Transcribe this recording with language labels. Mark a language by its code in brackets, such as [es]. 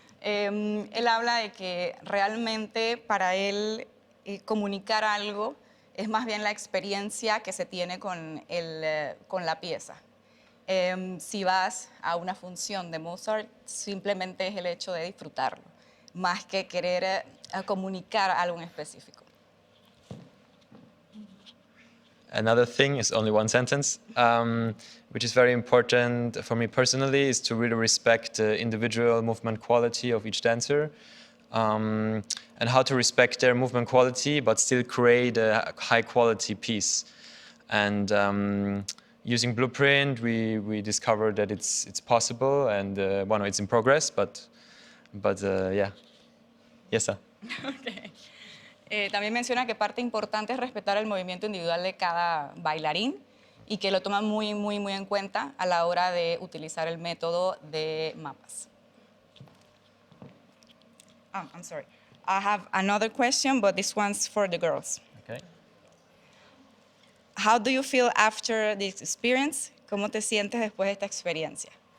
[es] Él habla de que realmente para él comunicar algo es más bien la experiencia que se tiene con la pieza. Si vas a una función de Mozart, simplemente es el hecho de disfrutarlo, más que querer comunicar algo en específico. [en] Another thing is only one sentence, which is very important for me personally, is to really respect the individual movement quality of each dancer. And how to respect their movement quality, but still create a high-quality piece. And using Blueprint, we discovered that it's possible, and well, no, it's in progress, but yeah. Yes, sir. Okay. [es] También menciona que parte importante es respetar el movimiento individual de cada bailarín y que lo toman muy, muy, muy en cuenta a la hora de utilizar el método de mapas. [en] Oh, I'm sorry. I have another question, but this one's for the girls. Okay. How do you feel after this experience? [es] ¿Cómo te sientes después de esta experiencia?